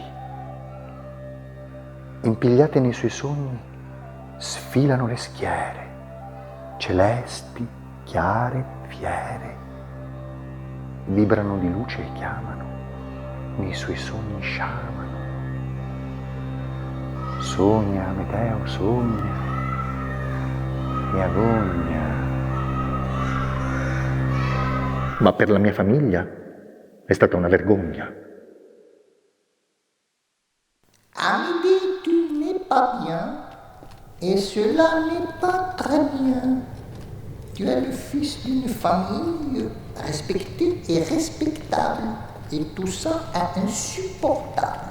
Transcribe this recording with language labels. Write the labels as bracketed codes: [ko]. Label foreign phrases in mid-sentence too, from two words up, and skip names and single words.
[it] Impigliate nei suoi sogni sfilano le schiere, celesti, chiare, fiere, vibrano di luce e chiamano, nei suoi sogni sciamano. Sogna, Amedeo, sogna, e agogna. Ma per la mia famiglia è stata una vergogna. [fr] Amédée, tu n'es pas bien, et cela n'est pas très bien. Tu es le fils d'une famille respectée et respectable, et tout ça est insupportable.